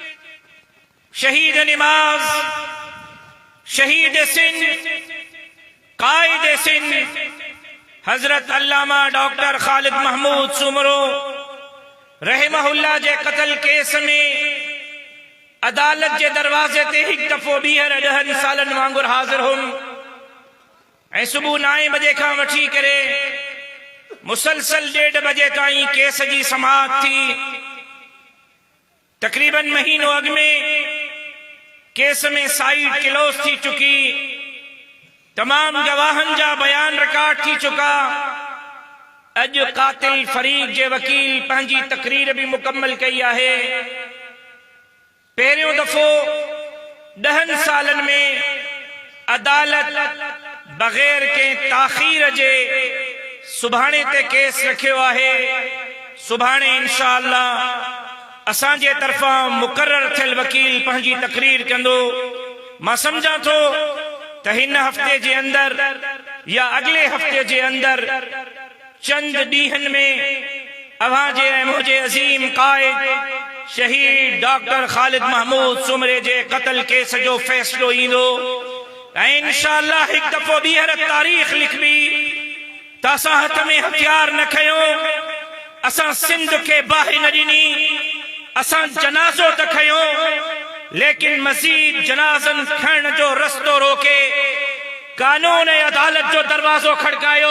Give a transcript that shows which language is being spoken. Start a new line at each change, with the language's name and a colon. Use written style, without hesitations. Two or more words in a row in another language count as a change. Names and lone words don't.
Sindhi: शहीद निमाज, शहीद सिंध कायदे सिंध हजरत अल्लामा डॉक्टर खालिद महमूद सुमरो रहमहुल्लाह जे कत्ल केस में अदालत जे दरवाजे ते एक दफ़ो ॿीहर 10 सालन वांगुर हाज़िर हुम ऐं सुबुह 9 बजे खां वठी करे मुसलसल 1:30 बजे ताईं केस जी समाअत थी। तकरीबन महीनो अॻ में केस में साइड क्लोज थी चुकी, तमाम गवाहन जा बयान रिकॉर्ड थी चुका। अज कातिल फरीक जे वकील पंहिंजी तकरीर भी मुकम्मल कई आहे। पहिरियों दफ़ो 10 सालन में अदालत बग़ैर के ताख़ीर जे सुभाणे ते केस रखियो आहे। सुभाणे इंशाअल्लाह असांजे तरफां मुक़र्रर थियल वकील पंहिंजी तकरीर कंदो। मां सम्झां थो त हिन हफ़्ते जे अंदर या अगले हफ़्ते जे अंदर चंद ॾींहनि में अव्हां जे ऐं मुंहिंजे अज़ीम क़ाइद शहीद डॉक्टर खालिद महमूद सुमरे जे कत्ल केस जो फ़ैसिलो ईंदो ऐं इंशाअल्लाह हिकु दफ़ो ॿीहर तारीख़ लिखबी त असां हथ में हथियार न खयों, असां सिंध खे बाहि न ॾिनी, असां जनाज़ो त खयों लेकिन मज़ीद जनाज़न खणण जो रस्तो रोके कानून ऐं अदालत जो दरवाज़ो खड़कायो।